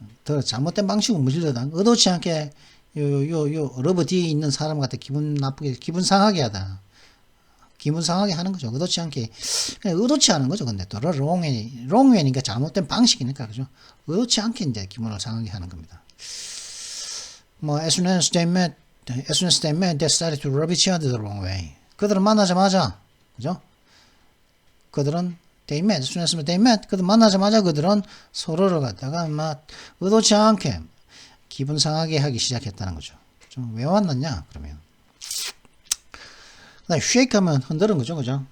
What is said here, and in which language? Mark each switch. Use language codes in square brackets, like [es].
[ko] 더 잘못된 방식으로 문지르다. 의도치 않게 러버 뒤에 있는 사람 같아 기분 나쁘게, 기분 상하게 하다. 기분 상하게 하는 거죠. 의도치 않게. 그냥 의도치 않은 거죠. 근데 또 wrongway니까 잘못된 방식이니까, 그죠? 의도치 않게 이제 기분을 상하게 하는 겁니다. [en] 뭐, as soon as they met, they started to rub each other the wrong way. [ko] 그들은 만나자마자, 그죠? 그들은 [en] they met, as soon as they met, [ko] 그들 만나자마자 그들은 서로를 갖다가 막 의도치 않게 기분 상하게 하기 시작했다는 거죠. 좀 왜 만났냐? 그러면. 그다음에 shake 하면 흔드는 거죠, 그죠?